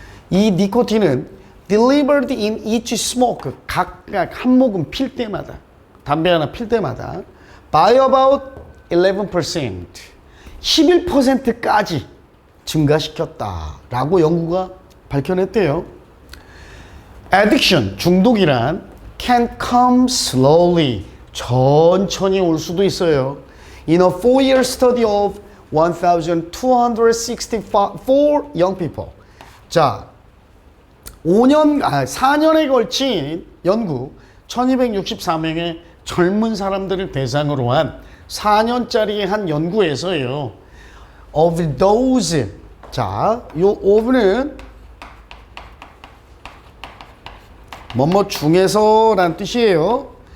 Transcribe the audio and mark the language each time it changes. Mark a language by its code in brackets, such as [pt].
[ko] 이 니코틴은 [en] delivered in each smoke, [ko] 각각 한 모금 필 때마다, 담배 하나 필 때마다 [en] by about 11%, [ko] 11%까지 증가시켰다라고 연구가 밝혀냈대요. [en] Addiction, [ko] 중독이란 [en] can come slowly, [ko] 천천히 올 수도 있어요. [en] In a 4-year study of 1,264 young people. [ko] 자, 4년에 걸친 연구, 1,264명의 젊은 사람들을 대상으로 한 4년짜리 한 연구에서요. [en] Of those, [ko] 자, 요 of는 뭐뭐 중에서라는 뜻이에요.